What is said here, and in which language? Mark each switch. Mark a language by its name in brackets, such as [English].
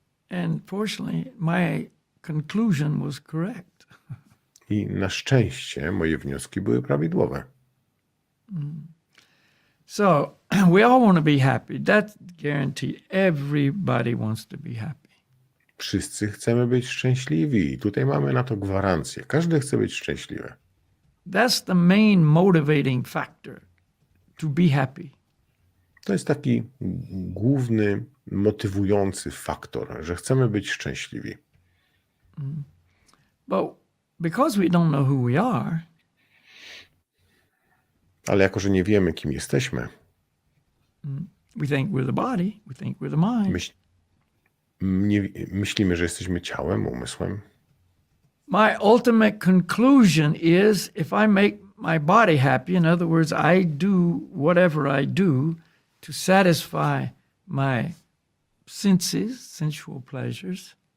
[English] And fortunately, my conclusion was correct. [Polish] I na szczęście moje wnioski były prawidłowe. [English] So we all want to be happy. That's guaranteed. Everybody wants to be happy. [Polish] Wszyscy chcemy być szczęśliwi i tutaj mamy na to gwarancję. Każdy chce być szczęśliwy. [English] That's the main motivating factor, to be happy. [Polish] To jest taki główny, motywujący faktor, że chcemy być szczęśliwi. [English] But because we don't know who we are, [Polish] Ale jako, że nie wiemy, kim jesteśmy, [English] we think we're the body, we think we're the mind. [Polish] myślimy, że jesteśmy ciałem, umysłem. [English] My ultimate conclusion is if I make my body happy, in other words, I do whatever I do to satisfy my senses, sensual pleasures,